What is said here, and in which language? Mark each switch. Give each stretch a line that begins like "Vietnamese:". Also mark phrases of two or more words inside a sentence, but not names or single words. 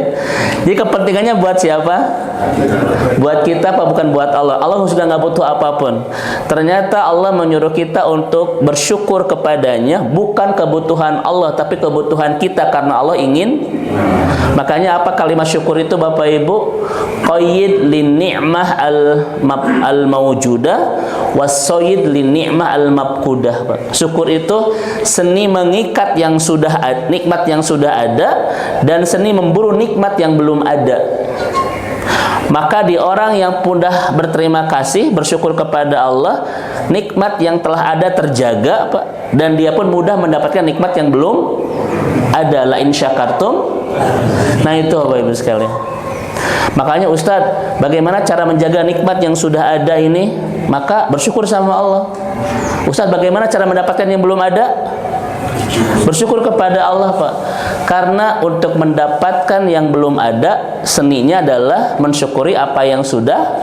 Indonesian: Jadi kepentingannya buat siapa? Buat kita, Pak, bukan buat Allah. Allah sudah nggak butuh apapun. Ternyata Allah menyuruh kita untuk bersyukur kepadanya, bukan kebutuhan Allah, tapi kebutuhan kita, karena Allah ingin. Makanya apa kalimat syukur itu, Bapak Ibu?
Arabic: قيد للنعمة الموجودة وصيد للنعمة المفقودة.
Indonesian: Syukur itu seni mengikat yang sudah ada, nikmat yang sudah ada, dan seni memburu nikmat yang belum ada. Maka di orang yang mudah berterima kasih, bersyukur kepada Allah, nikmat yang telah ada terjaga, Pak, dan dia pun mudah mendapatkan nikmat yang belum ada.
Arabic: لئن شكرتم.
Indonesian: Nah itu Bapak Ibu sekalian. Makanya Ustadz, bagaimana cara menjaga nikmat yang sudah ada ini? Maka bersyukur sama Allah. Ustadz, bagaimana cara mendapatkan yang belum ada? Bersyukur kepada Allah, Pak. Karena untuk mendapatkan yang belum ada, seninya adalah mensyukuri apa yang sudah.